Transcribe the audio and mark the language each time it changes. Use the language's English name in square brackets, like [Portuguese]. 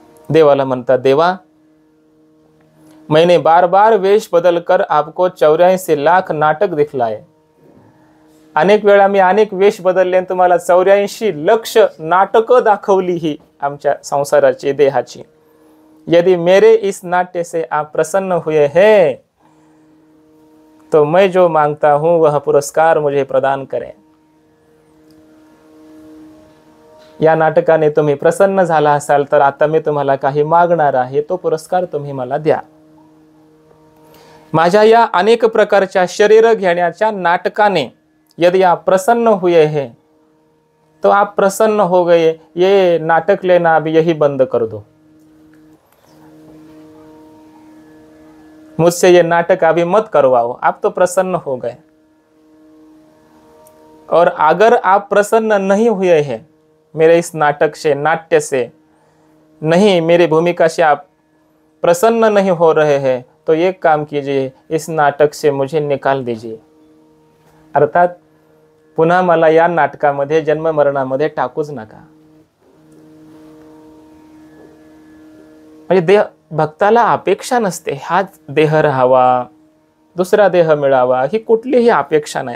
[Marathi] देवाला म्हणतात, [Hindi] देवा मैंने बार बार वेश बदल कर आपको 84 लाख नाटक दिखलाए. [Marathi] अनेक वेळा मी अनेक वेश बदलले आणि तुम्हाला 84 लक्ष नाटकं दाखवली ही आमच्या संसाराची, देहाची. [Hindi] यदि मेरे इस नाट्य से आप प्रसन्न हुए हैं तो मैं जो मांगता हूं वह पुरस्कार मुझे प्रदान करें. [Marathi] या नाटकाने तुम्ही प्रसन्न झाला असाल तर आता मी तुम्हाला काही मागणार आहे, तो पुरस्कार तुम्ही मला द्या. माझ्या या अनेक प्रकारच्या शरीर घेण्याच्या नाटकाने [Hindi] यदि आप प्रसन्न हुए हैं तो आप प्रसन्न हो गए, ये नाटक लेना अब यही बंद कर दो. मुझसे ये नाटक अभी मत करवाओ, आप तो प्रसन्न हो गए. और अगर आप प्रसन्न नहीं हुए हैं मेरे इस नाटक से, नाट्य से नहीं, मेरी भूमिका से आप प्रसन्न नहीं हो रहे हैं तो एक काम कीजिए, इस नाटक से मुझे निकाल दीजिए. [Marathi] अर्थात पुन्हा मला या नाटकामध्ये जन्म मरणामध्ये टाकूच नका. म्हणजे देह भक्ताला अपेक्षा नसते हाच देह राहावा, दुसरा देह मिळावा, ही कुठलीही अपेक्षा नाही.